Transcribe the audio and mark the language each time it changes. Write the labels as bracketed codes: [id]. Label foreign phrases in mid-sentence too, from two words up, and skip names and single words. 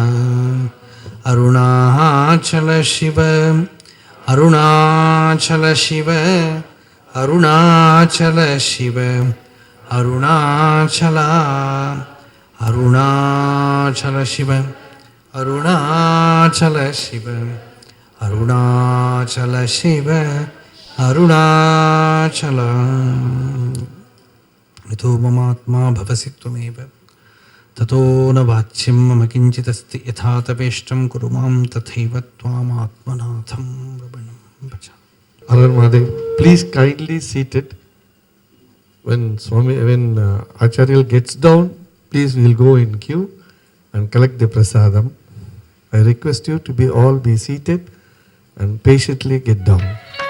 [ta] அருணாச்சல சிவ அருணாச்சல சிவ அருணாச்சல சிவ அருணாச்சல [sa] அருணாச்சல சிவ அருணாச்சல சிவ அருணாச்சல சிவ அருணாச்சல यतो ममात्मा भवसि त्वमेव ततो न वाच्यं मम किञ्चिदस्ति यथा तपेष्टं कुरु मां तथैव त्वामात्मनाथं रमणं भजामि. [en] Arar Mahadev, please kindly seat it. When Acharya gets down, please we'll go in queue and collect the prasadam. I request you to be seated and patiently get down.